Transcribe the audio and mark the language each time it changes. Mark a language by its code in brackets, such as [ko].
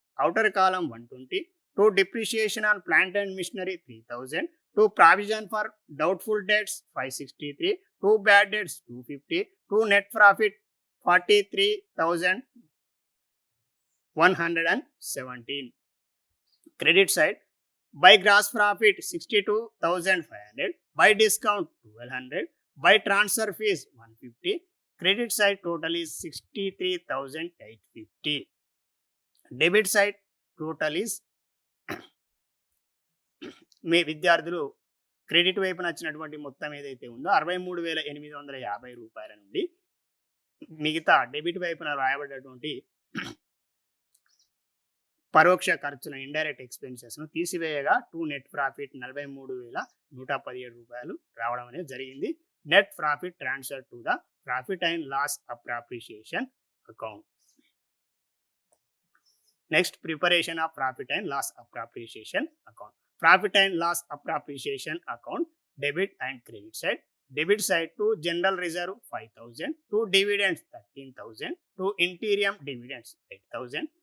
[en] Outer column 120, to depreciation on plant and machinery 3,000, to provision for doubtful debts 563, to bad debts 250, to net profit 43,117. Credit side, by gross profit 62,500, by discount 1,200, by transfer fees 150. Credit side total is 63,850. Debit side total is [te] మీ విద్యార్థులు credit వైపున వచ్చినటువంటి మొత్తం ఏదైతే ఉందో 63,850 రూపాయల నుండి మిగతా debit వైపున రాయబడ్డటువంటి పరోక్ష ఖర్చుల ఇండైరెక్ట్ ఎక్స్పెన్సెస్ ను తీసివేయగా నెట్ ప్రాఫిట్ 43,117 రూపాయలు రావడం అనేది జరిగింది. [en] Net profit transfer to the profit and loss appropriation account. Next, preparation of profit and loss appreciation account. Profit and loss appreciation account, debit and credit side. Debit side to general reserve 5,000, to dividends 13,000, to interim dividends 8,000,